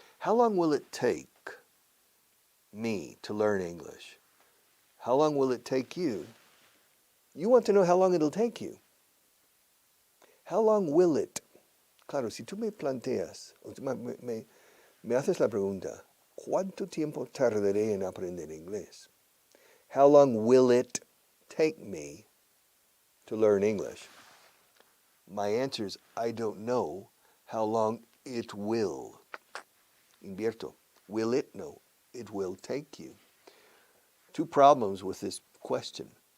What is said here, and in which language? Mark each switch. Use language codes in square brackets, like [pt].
[en] How long will it take me to learn English? How long will it take you? You want to know how long it'll take you. How long will it? [es] Claro, si tú me planteas, me haces la pregunta, ¿cuánto tiempo tardaré en aprender inglés? [en] How long will it take me to learn English? My answer is, I don't know how long it will. [es] Invierto. [en] Will it? No. It will take you. Two problems with this question.